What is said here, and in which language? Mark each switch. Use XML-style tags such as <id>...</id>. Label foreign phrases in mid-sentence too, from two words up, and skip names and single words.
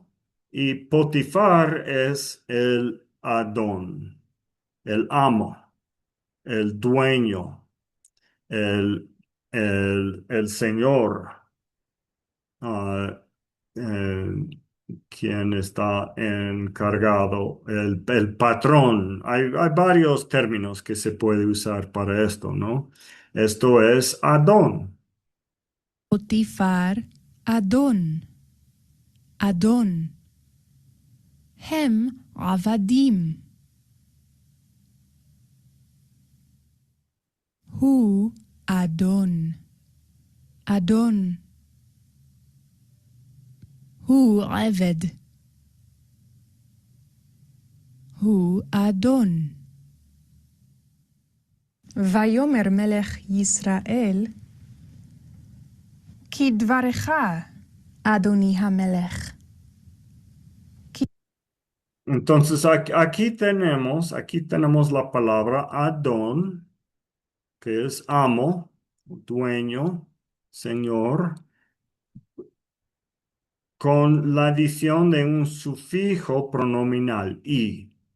<es>Y Potifar es el Adón, el amo, el dueño, el, el señor, ah, eh, quien está encargado, el patrón. Hay varios términos que se puede usar para esto, ¿no? Esto es Adón. Potifar,</es> <he>אדון, אדון, הם עבדים, הוא אדון, אדון, הוא עבד, הוא אדון. ויאמר מלך ישראל, כדברך, אדוני המלך.</he> <es>Entonces aquí tenemos la palabra Adón, que es amo, dueño, señor. con la adición de un sufijo pronominal y.</es>